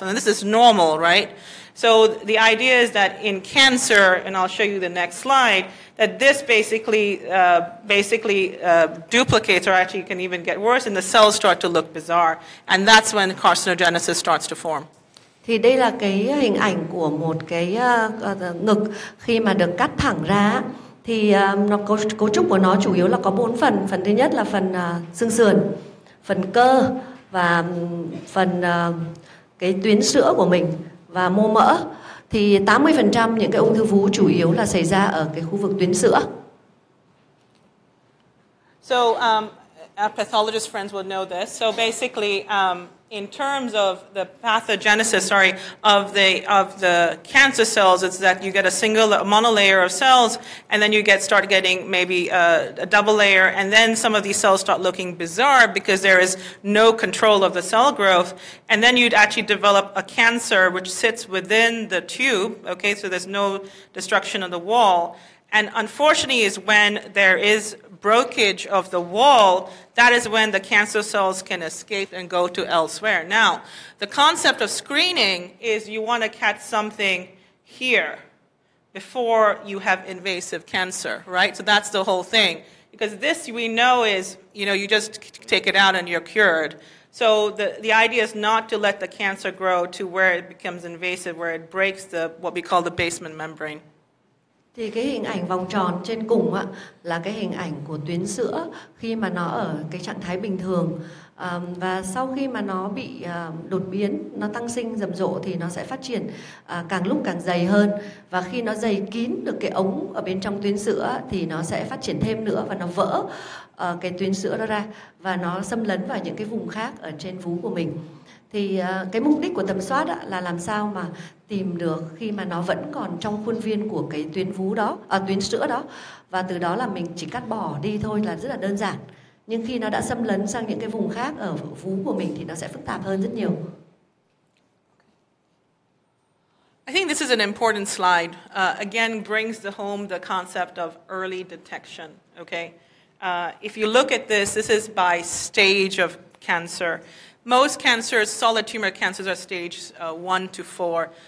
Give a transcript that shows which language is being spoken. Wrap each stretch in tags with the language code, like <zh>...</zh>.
<en>And this is normal, right? So the idea is that in cancer, and I'll show you the next slide, that this basically duplicates, or actually can even get worse, and the cells start to look bizarre. And that's when carcinogenesis starts to form.</en> <vi>Thì đây là cái hình ảnh của một cái ngực khi mà được cắt thẳng ra. Thì cấu trúc của nó chủ yếu là có 4 phần. Phần thứ nhất là phần xương sườn, phần cơ và phần cái tuyến sữa của mình và mô mỡ. Thì 80% những cái ung thư vú chủ yếu là xảy ra ở cái khu vực tuyến sữa.</vi> <en>So our pathologist friends will know this. So basically, in terms of the pathogenesis, of the cancer cells, it's that you get a monolayer of cells, and then you start getting maybe a double layer, and then some of these cells start looking bizarre because there is no control of the cell growth, and then you'd actually develop a cancer which sits within the tube. Okay, so there's no destruction of the wall. And unfortunately is when there is breakage of the wall, that is when the cancer cells can escape and go to elsewhere. Now, the concept of screening is you want to catch something here before you have invasive cancer, right? So that's the whole thing. Because this we know is, you just take it out and you're cured. So the idea is not to let the cancer grow to where it becomes invasive, where it breaks what we call the basement membrane.</en> <vi>Thì cái hình ảnh vòng tròn trên cùng á, là cái hình ảnh của tuyến sữa khi mà nó ở cái trạng thái bình thường. Và sau khi mà nó bị đột biến, nó tăng sinh rầm rộ thì nó sẽ phát triển càng lúc càng dày hơn. Và khi nó dày kín được cái ống ở bên trong tuyến sữa thì nó sẽ phát triển thêm nữa và nó vỡ cái tuyến sữa đó ra và nó xâm lấn vào những cái vùng khác ở trên vú của mình. Thì cái mục đích của tầm soát là làm sao mà tìm được khi mà nó vẫn còn trong khuôn viên của cái tuyến vú đó, tuyến sữa đó, và từ đó là mình chỉ cắt bỏ đi thôi là rất là đơn giản. Nhưng khi nó đã xâm lấn sang những cái vùng khác ở vú của mình thì nó sẽ phức tạp hơn rất nhiều.</vi> <en>I think this is an important slide. Again, brings home the concept of early detection, okay? If you look at this is by stage of cancer. Most cancers, solid tumor cancers, are stage 1 to 4.</en>